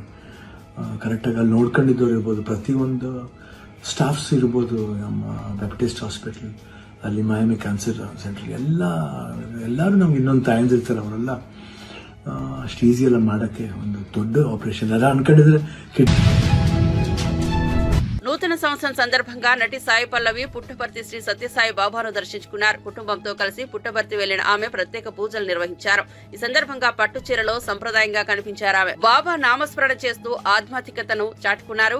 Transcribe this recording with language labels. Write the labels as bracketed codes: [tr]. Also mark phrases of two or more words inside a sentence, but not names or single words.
[kn] ಕರೆಕ್ಟಾಗಿ ಅಲ್ಲಿ ನೋಡ್ಕೊಂಡಿದ್ದವ್ರು ಇರ್ಬೋದು, ಪ್ರತಿಯೊಂದು ಸ್ಟಾಫ್ಸ್ ಇರ್ಬೋದು, ನಮ್ಮ ಬ್ಯಾಪ್ಟಿಸ್ಟ್ ಹಾಸ್ಪಿಟ್ಲ್ ಅಲ್ಲಿ, ಮಯಾಮಿ ಕ್ಯಾನ್ಸರ್ ಸೆಂಟ್ರಿಗೆ ಎಲ್ಲರೂ ನಮ್ಗೆ ಇನ್ನೊಂದು ತಾಯಂದಿರ್ತಾರೆ. ಅವರೆಲ್ಲ ಅಷ್ಟು ಈಸಿಯೆಲ್ಲ ಮಾಡೋಕ್ಕೆ ಒಂದು ದೊಡ್ಡ ಆಪರೇಷನ್ ಎಲ್ಲ ಅನ್ಕೊಂಡಿದ್ರೆ. [te] నూతన సంవత్సరం సందర్భంగా నటి సాయి పల్లవి పుట్టపర్తి శ్రీ సత్యసాయి బాబాను దర్శించుకున్నారు. కుటుంబంతో కలిసి పుట్టపర్తి వెళ్లిన ఆమె ప్రత్యేక పూజలు నిర్వహించారు. ఈ సందర్భంగా పట్టు చీరలో సంప్రదాయంగా కనిపించారు ఆమె. బాబా నామస్మరణ చేస్తూ ఆధ్యాత్మికతను చాటుకున్నారు.